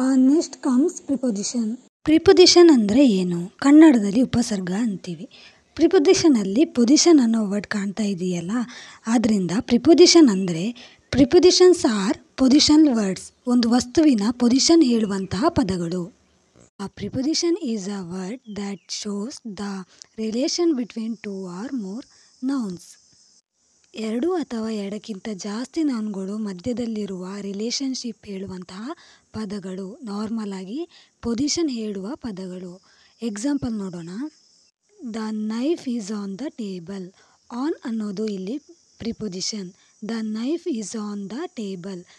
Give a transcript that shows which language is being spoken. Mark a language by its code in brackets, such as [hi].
[kn] Next comes preposition. Preposition ಅಂದರೆ ಏನು, ಕನ್ನಡದಲ್ಲಿ ಉಪಸರ್ಗ ಅಂತೀವಿ. ಪ್ರಿಪೊಸಿಷನಲ್ಲಿ ಪೊಸಿಷನ್ ಅನ್ನೋ ವರ್ಡ್ ಕಾಣ್ತಾ ಇದೆಯಲ್ಲ, ಆದ್ದರಿಂದ ಪ್ರಿಪೊಸಿಷನ್ ಅಂದರೆ [en] prepositions are positional words, [kn] ಒಂದು ವಸ್ತುವಿನ ಪೊಸಿಷನ್ ಹೇಳುವಂತಹ ಪದಗಳು. [en] A preposition is a word that shows the relation between two or more nouns. [kn] ಎರಡು ಅಥವಾ ಎರಡಕ್ಕಿಂತ ಜಾಸ್ತಿ ನೌನ್ಗಳು ಮಧ್ಯದಲ್ಲಿರುವ ರಿಲೇಷನ್ಶಿಪ್ ಹೇಳುವಂತಹ ಪದಗಳು, ನಾರ್ಮಲ್ ಆಗಿ ಪೊಸಿಷನ್ ಹೇಳುವ ಪದಗಳು. ಎಕ್ಸಾಂಪಲ್ ನೋಡೋಣ. [en] The knife is on the table. [kn] On ಅನ್ನೋದು ಇಲ್ಲಿ preposition. [en] The knife is on the table.